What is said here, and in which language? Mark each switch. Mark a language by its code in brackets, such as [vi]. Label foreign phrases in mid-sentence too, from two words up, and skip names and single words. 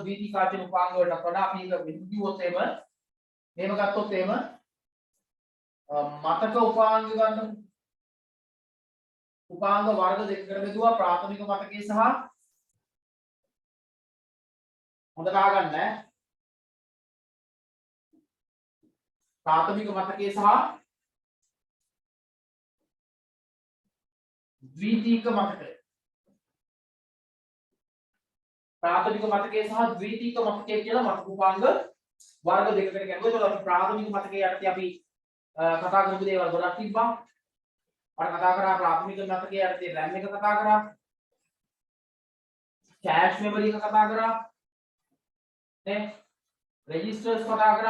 [si] ද්විතීක ආචයන උපාංග වලට වඩා අපි ඒක විදුවොත් එහෙම ගත්තොත් එහෙම මතක උපාංග ගන්න උපාංග වර්ග දෙකකට බෙදුවා. ප්‍රාථමික මතකයේ සහ හොඳට අහගන්න ප්‍රාථමික මතකය සහ ද්විතීයික මතකය ප්‍රාථමික මතකය සහ ද්විතීයික මතකය කියලා මතක උපාංග වර්ග දෙකකට ගන්නවා. ඒතකොට අපි ප්‍රාථමික මතකයේ යටතේ අපි කතා කරපු දේවල් ගොඩක් තිබ්බා. අපි කතා කරා ප්‍රාථමික මතකයේ යටතේ RAM එක කතා කරා. [en] cache memory [si] එක කතා කරා. නේ registers කතා කරා.